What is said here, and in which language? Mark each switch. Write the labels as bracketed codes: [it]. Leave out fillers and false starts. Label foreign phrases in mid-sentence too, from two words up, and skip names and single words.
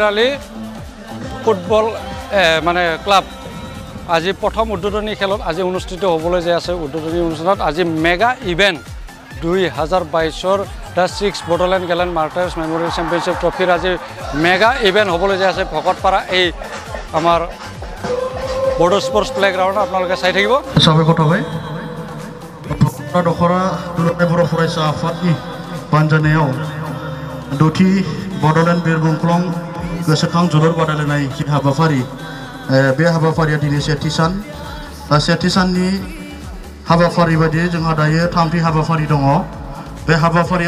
[as] আলী ফুটবল মানে ক্লাব আজি প্ৰথম উদ্বোধনী খেলত আজি অনুষ্ঠিত হ'বলৈ যে আছে উদ্বোধনী অনুষ্ঠানত আজি [en] mega event [as] 2022 দ্য 6 বড়োলেণ্ড গেলেণ্ড মাৰ্টাৰ্ছ মেমৰিয়েল চেম্পিয়নশ্বিপ ট্ৰফিৰ আজি [en] mega event [as] হ'বলৈ যে আছে ভকতপাৰা এই আমাৰ বড়ো [en] sports playground [as] আপোনালোকে চাই থাকিব [brx] স্বাগত হয় दखरा दुलाराय बर' फरायसा आफादनि बानजायनायाव दथि बड'लेण्ड बिरबुंख्लं गोसोखां जोलुर बादायलायनाय जि हाबाफारि बे हाबाफारिया दिनै सेथि साननि हाबाफारि बायदियै जोंहा दायो थामथि हाबाफारि दङ बे हाबाफारिया